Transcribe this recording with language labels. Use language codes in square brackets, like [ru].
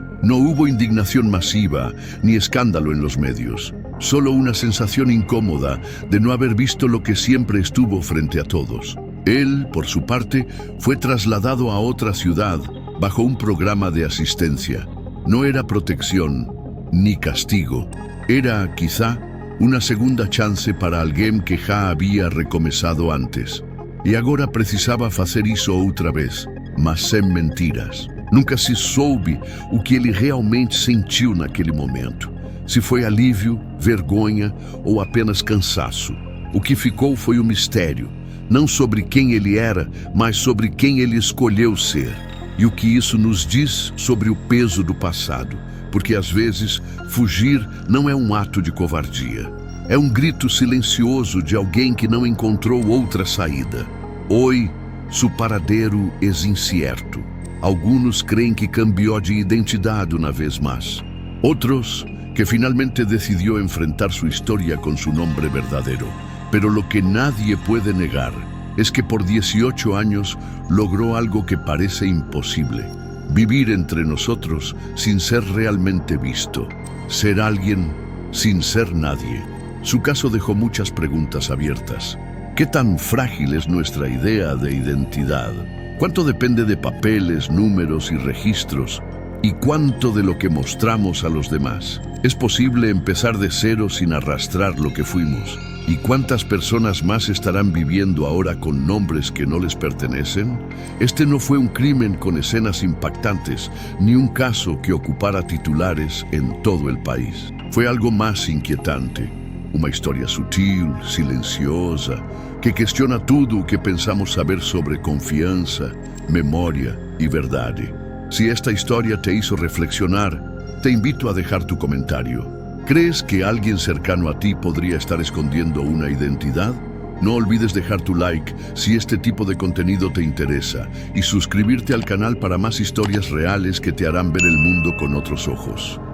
[es] No hubo indignación masiva ni escándalo en los medios, solo una sensación incómoda de no haber visto lo que siempre estuvo frente a todos. Él, por su parte, fue trasladado a otra ciudad bajo un programa de asistencia. No era protección ni castigo, era, quizá, una segunda chance para [pt] alguém que já havia recomeçado antes. E agora precisava fazer isso outra vez, mas sem mentiras. Nunca se soube o que ele realmente sentiu naquele momento. Se foi alívio, vergonha ou apenas cansaço. O que ficou foi um mistério, não sobre quem ele era, mas sobre quem ele escolheu ser. E o que isso nos diz sobre o peso do passado, porque às vezes fugir não é um ato de covardia. É um grito silencioso de alguém que não encontrou outra saída. Hoje, seu paradeiro é [es] incierto. Algunos creen que cambió de identidad una vez más. Otros, que finalmente decidió enfrentar su historia con su nombre verdadero. Pero lo que nadie puede negar es que por 18 años logró algo que parece imposible. Vivir entre nosotros sin ser realmente visto. Ser alguien sin ser nadie. Su caso dejó muchas preguntas abiertas. ¿Qué tan frágil es nuestra idea de identidad? ¿Cuánto depende de papeles, números y registros? ¿Y cuánto de lo que mostramos a los demás? ¿Es posible empezar de cero sin arrastrar lo que fuimos? ¿Y cuántas personas más estarán viviendo ahora con nombres que no les pertenecen? Este no fue un crimen con escenas impactantes, ni un caso que ocupara titulares en todo el país. Fue algo más inquietante. [pt] Uma história sutil, silenciosa, que questiona tudo o que pensamos saber sobre confiança, memória e verdade. [es] Si esta historia te hizo reflexionar, te invito a dejar tu comentario. ¿Crees que alguien cercano a ti podría estar escondiendo una identidad? No olvides dejar tu like si este tipo de contenido te interesa y suscribirte al canal para más historias reales que te harán ver el mundo con otros ojos.